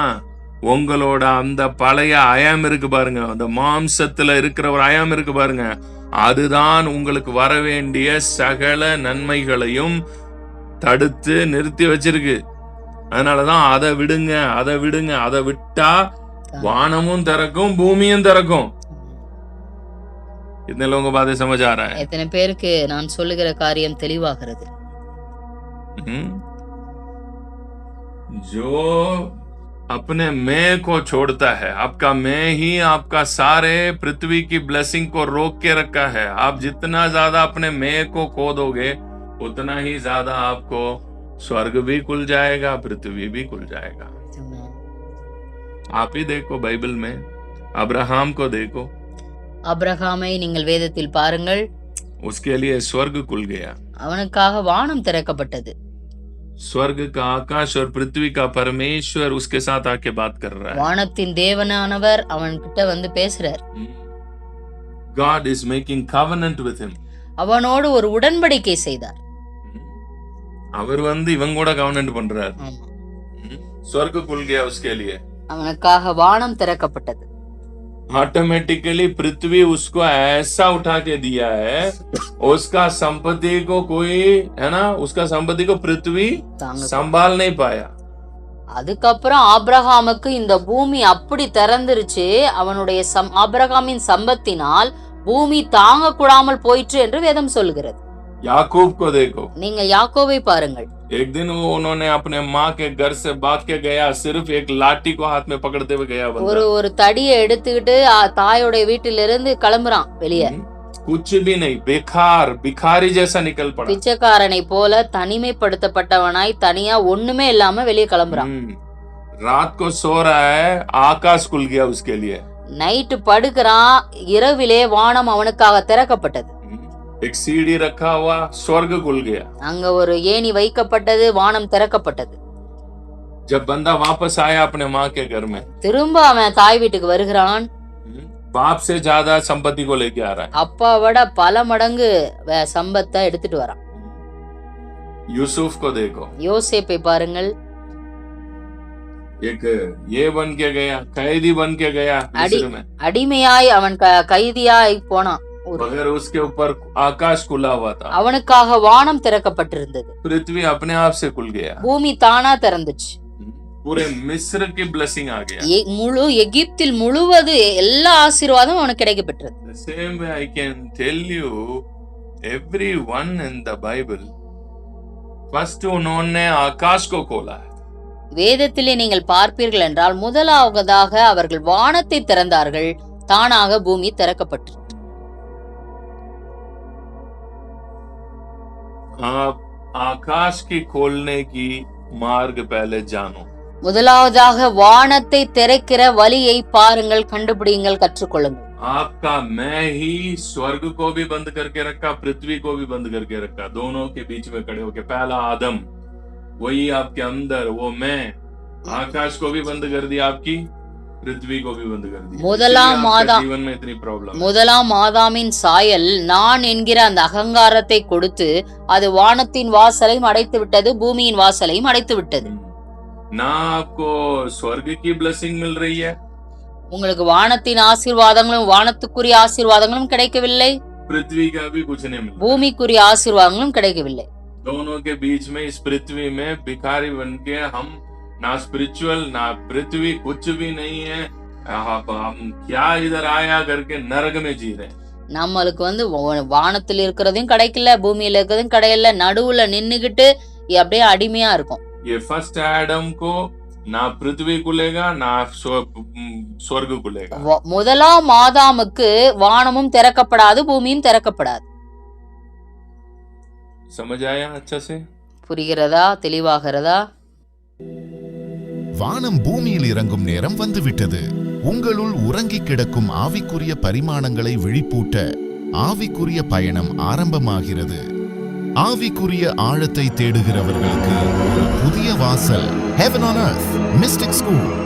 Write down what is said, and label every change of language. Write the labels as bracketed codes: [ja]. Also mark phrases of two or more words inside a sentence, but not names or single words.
[ta] உங்களோட அந்த பழைய அயம் இருக்கு பாருங்க, அந்த மாம்சத்துல இருக்கிற ஒரு அயம் இருக்கு பாருங்க, அதுதான் உங்களுக்கு வர வேண்டிய சகல நன்மைகளையும் தடுத்து நிறுத்தி வச்சிருக்கு. அதனாலதான் அதை விடுங்க. அதை விட்டா வானமும் திறக்கும் பூமியும் திறக்கும். [hi] इतने लोगों को बातें समझ आ रहा है? [ta] எத்தனை பேருக்கு நான் சொல்லுகிற காரியம் தெளிவாகிறது? [hi] जो अपने मैं को छोड़ता है, आपका मैं ही आपका सारे पृथ्वी की ब्लेसिंग को रोक के रखा है। आप जितना ज्यादा अपने मैं को खो दोगे उतना ही ज्यादा आपको स्वर्ग भी खुल जाएगा, पृथ्वी भी खुल जाएगा। आप ही देखो बाइबल में अब्राहम को देखो, [ta] அப்ரஹாமை நீங்கள் வேதத்தில் பாருங்கள். [hi] उसके लिए स्वर्ग खुल गया, [ta] அவனுக்காக வானம் திறக்கப்பட்டது. [hi] स्वर्ग का आकाश और पृथ्वी का परमेश्वर उसके साथ आके बात कर रहा है। [ta] வானத்தின் தேவனானவர் அவன்கிட்ட வந்து பேசுறார். [en] God is making covenant with him. [ta] அவனோடு ஒரு உடன்படிக்கை செய்தார். அவர் வந்து இவங்க கூட கவர்னன்ட் பண்றார். [hi] स्वर्ग खुल गया उसके लिए, [ta] அவனுக்காக வானம் திறக்கப்பட்டது. [hi] ऑटोमेटिकली पृथ्वी उसको ऐसा उठा के दिया है, उसका संपत्ति को कोई है ना, उसका संपत्ति को पृथ्वी संभाल नहीं पाया। [ta] அதுக்கப்புறம் ஆபிரகாமுக்கு இந்த பூமி அப்படி திறந்துருச்சு, அவனுடைய ஆபிரகாமின் சம்பத்தினால் பூமி தாங்க கூடாமல் போயிற்று என்று வேதம் சொல்கிறது. [hi] याकूब को देखो, [ta] நீங்க யாக்கோபை பாருங்கள். [hi] एक दिन वो उन्होंने अपने माँ के घर से भाग के गया, सिर्फ एक लाठी को हाथ में पकड़ते हुए गया बंदा। [ta] ஒரு தடியை எடுத்துக்கிட்டு தாயோட வீட்டிலிருந்து கிளம்புறான் வெளியே. [hi] कुछ भी नहीं, बेकार भिखारी जैसा निकल पड़ा, [ta] பிச்சைக்காரனை போல தனிமைப்படுத்தப்பட்டவனாய் தனியா ஒண்ணுமே இல்லாம வெளியே கிளம்புறான். [hi] रात को सो रहा है, आकाश खुल गया उसके लिए। [ta] நைட்டு படுக்கிறான், இரவிலே வானம் அவனுக்காக திறக்கப்பட்டது. [hi] एक सीढ़ी रखा हुआ, स्वर्ग खुल गया। [ta] அங்க ஒரு ஏணி வைக்கப்பட்டது, வானம் திறக்கப்பட்டது। [hi] जब बंदा वापस आया अपने माँ के घर में, [ta] திரும்ப அவன் தாய் வீட்டுக்கு வருகிறான். [hi] बाप से ज्यादा संपत्ति को लेके आ रहा है. [ta] அப்பாவோட பல மடங்கு சம்பத்தை எடுத்துட்டு வரான். [hi] यूसुफ को देखो, [ta] யோசேப்பை பாருங்கள். [hi] एक ये बन के गया, कैदी बन के गया मिस्र में, [ta] அடிமையாய் அவன் கைதியாய் போனான். [hi] मगर उसके ऊपर आकाश खुला हुआ था. [ta] அவனுக்காக வானம் திறக்கப்பட்டிருந்தது. [hi] पृथ्वी अपने आप से खुल गया. [ta] பூமி தானா திறந்துச்சு. [hi] पूरे मिस्र की ब्लेसिंग आ गया. [ta] முழு எகிப்தில் முழுவது எல்லா ஆசீர்வாதமும் அவனுக்கு கிடைக்கப்பட்டது. [en] The same way I can tell you, everyone in the Bible, first [hi] उन्होंने आकाश को खोला है. [ta] வேதத்திலே நீங்கள் பார்ப்பீர்கள் என்றால் முதலாவதாக அவர்கள் வானத்தை திறந்தார்கள், தானாக பூமி திறக்கப்பட்டது. [hi] आप आकाश की खोलने की मार्ग पहले जानो. முதலாவதாக வானத்தை திறக்கிற வழியை பாருங்கள், கண்டுபிடியுங்கள், கற்றுக்கொள்ளுங்கள். आपका मैं ही स्वर्ग को भी बंद करके रखा, पृथ्वी को भी बंद करके रखा, दोनों के बीच में खड़े होके. पहला आदम वही आपके अंदर, वो मैं, आकाश को भी बंद कर दिया, आपकी पृथ्वी को भी बंद कर दिया. जीवन में इतनी प्रॉब्लम. [ta] முதலாம் ஆதாமின் சாயல் நான் என்கிற அந்த அகங்காரத்தை கொடுத்து அது வானத்தின் வாசலையும் அடைத்து விட்டது, பூமியின் வாசலையும் அடைத்து விட்டது. [hi] ना आपको स्वर्ग की ब्लेसिंग मिल रही है, [ta] உங்களுக்கு வானத்தின் ஆசீர்வாதங்களும் வானத்துக்குரிய ஆசீர்வாதங்களும் கிடைக்கவில்லை, [hi] पृथ्वी का भी कुछ नहीं मिल रहा. பூமிக்குரிய ஆசீர்வாதங்களும் கிடைக்கவில்லை. दोनों के बीच में इस पृथ्वी में भिखारी बन के हम ना स्पिरिचुअल ना पृथ्वी कुछ भी नहीं है. हम क्या इधर आया करके नरक में जी रहे हैं. [ta] நம்மளுக்கு வானத்தில் இருக்கிறதையும் கிடைக்கல, பூமியில இருக்கிறதும் கிடைக்கல, நடுவுல நின்னுகிட்டு அப்படியே அடிமையா இருக்கும். [hi] ये [en] first Adam [hi] को ना पृथ्वी खुलेगा ना स्वर्ग खुलेगा. [ta] முதலாம் ஆதாமுக்கு வானமும் திறக்கப்படாது, பூமியும் திறக்கப்படாது. [hi] समझ आया अच्छा से? [ta] புரிகிறதா? தெளிவாகிறதா? வானம் பூமியில் இறங்கும் நேரம் வந்துவிட்டது. உங்களுள் உறங்கி கிடக்கும் ஆவிக்குரிய பரிமாணங்களை விழிப்பூட்ட ஆவிக்குரிய பயணம் ஆரம்பமாகிறது. ஆவிக்குரிய ஆழத்தை தேடுகிறவர்களுக்கு ஒரு புதிய வாசல், Heaven on Earth Mystic School.